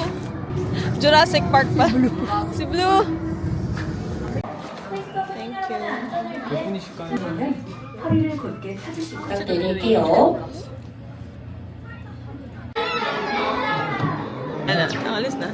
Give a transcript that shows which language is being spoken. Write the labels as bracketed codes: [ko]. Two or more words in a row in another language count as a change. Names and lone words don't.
[tl] Jurassic Park pa. Si Blue. [en] Thank you. [ko] 허리를 곧게 펴주시고 부탁드릴게요. [tl] Ano? Nangalis na.